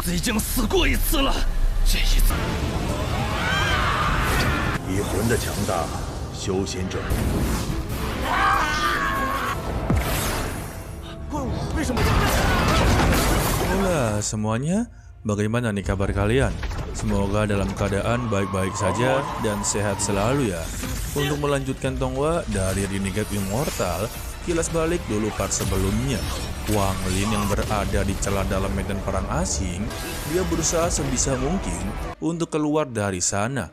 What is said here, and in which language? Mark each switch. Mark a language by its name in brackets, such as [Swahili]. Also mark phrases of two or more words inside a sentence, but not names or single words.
[Chinese] 经死过一次了，这一次。以魂的强大，修仙者。为什么？ [Indonesian] Hola semuanya, bagaimana nih kabar kalian? Semoga dalam keadaan baik-baik saja dan sehat selalu ya. Untuk melanjutkan Tonghua dari Renegade Immortal, kilas balik dulu part sebelumnya. Wang Lin yang berada di celah dalam medan perang asing, dia berusaha sebisa mungkin untuk keluar dari sana.